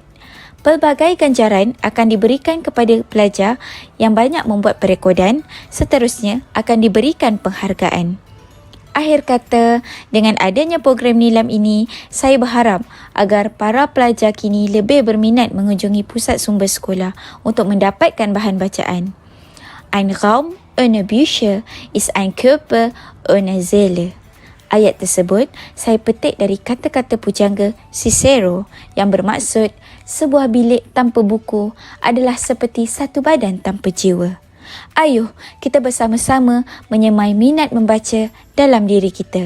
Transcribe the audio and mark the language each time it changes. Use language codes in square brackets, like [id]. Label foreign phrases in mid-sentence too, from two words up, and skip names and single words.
[ms] Pelbagai ganjaran akan diberikan kepada pelajar yang banyak membuat perekodan, seterusnya akan diberikan penghargaan. Akhir kata, dengan adanya program nilam ini, saya berharap agar para pelajar kini lebih berminat mengunjungi pusat sumber sekolah untuk mendapatkan bahan bacaan. [de] Ein Raum ohne Bücher ist ein Körper ohne Seele. [ms] Ayat tersebut saya petik dari kata-kata pujangga Cicero yang bermaksud sebuah bilik tanpa buku adalah seperti satu badan tanpa jiwa. Ayuh kita bersama-sama menyemai minat membaca dalam diri kita.